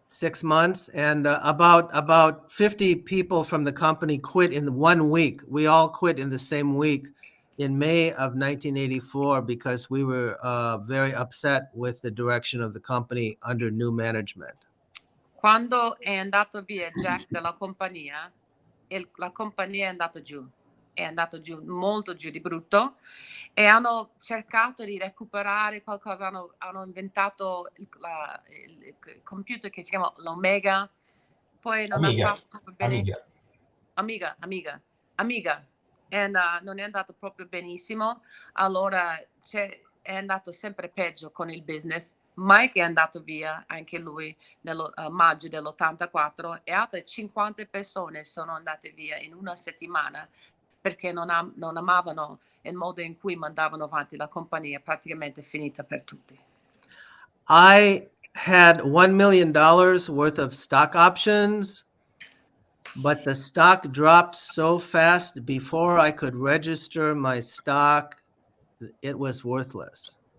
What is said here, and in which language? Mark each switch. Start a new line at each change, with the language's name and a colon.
English: 6 months, and about 50 people from the company quit in 1 week. We all quit in the same week in May of 1984 because we were very upset with the direction of the company under new management.
Italian: Quando è andato via Jack dalla compagnia, la compagnia è andato giù, molto giù di brutto, e hanno cercato di recuperare qualcosa, hanno inventato il computer che si chiama l'Omega, poi non Amiga. ha fatto bene. Amiga, e non è andato proprio benissimo, allora è andato sempre peggio con il business. Mike è andato via, anche lui, nel maggio dell'84, e altre 50 persone sono andate via in una settimana perché non amavano il modo in cui mandavano avanti la compagnia, praticamente finita per tutti.
English: I had $1 million worth of stock options, but the stock dropped so fast before I could register my stock, it was worthless.